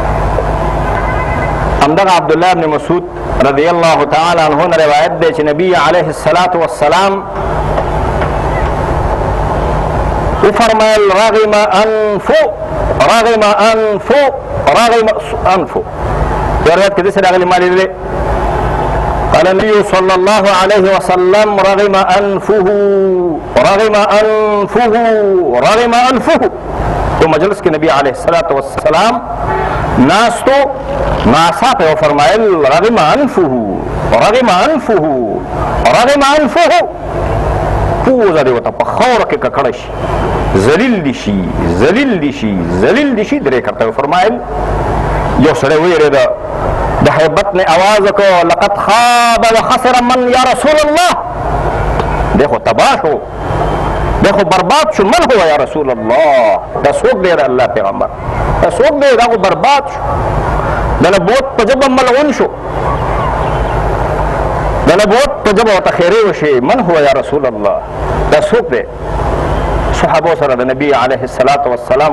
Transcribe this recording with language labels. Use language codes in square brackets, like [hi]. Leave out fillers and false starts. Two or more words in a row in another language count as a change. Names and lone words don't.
[ps] همدغه عبدالله بن مسعود رضی الله تعالی عنه نه روایت دی چې نبی [ar] علیه الصلاة والسلام [ps] وفرمایل [ar] رغم انفو [ps] په روایت کې داسې راغلي ما لیدلې [ar] قال النبي صلى الله عليه وسلم رغم [ps] أنفه تو مجلس کې نبی [ar] علیه الصلاة والسلام [ps] ناستو ناصاپه وفرمایل [ar] رغم أنفه [ps] پوزه دې ورته په خاوره کې ککړه شي ذلیل دي شي درې کرته وفرمایل یو سړی ویرېده د هیبت نه اواز وکړو [ar] لقد خاب وخسر من یا رسول الله [ps] دی خو تباه شو دی خو برباد شو [ar] من هو یا رسول الله [ps] دا څوک دی د الله پیغمبر دا څوک دی دا خو برباد شو د نبوت په ژبه ملعون شو د نبوت په ژبه ورته خیرې وشي [ar] من هو یا رسول الله [ps] دا څوک دی صحابو سره د نبي [ar] علیه الصلاة